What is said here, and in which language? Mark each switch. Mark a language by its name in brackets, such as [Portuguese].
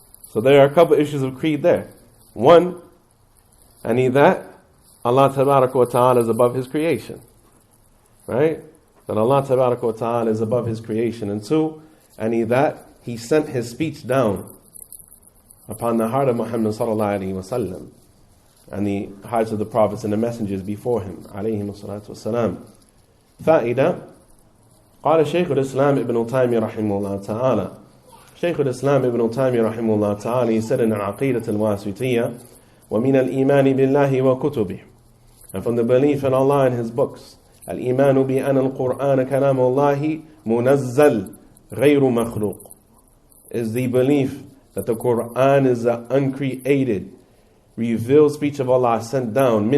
[English] So there are a couple issues of creed there. One, that Allah tabarak wa ta'ala is above His creation. Right? That Allah tabarak wa ta'ala is above His creation. And two, that He sent His speech down upon the heart of Muhammad sallallahu alayhi wa sallam, and the hearts of the prophets and the messengers before him alayhim as-salatu was-salam. [Arabic] فائدة قال شيخ الإسلام ابن تيمية رحمه الله تعالى. شيخ الإسلام ابن تيمية رحمه الله تعالى, [English] he said in Aqeedah al-Wasitiyya, [Arabic] ومن الإيمان بالله وكتبه, [English] and from the belief in Allah and His books, [Arabic] الإيمان بأن القرآن كلام الله منزل غير مخلوق, [English] is the belief that the Qur'an is an uncreated, revealed speech of Allah sent down.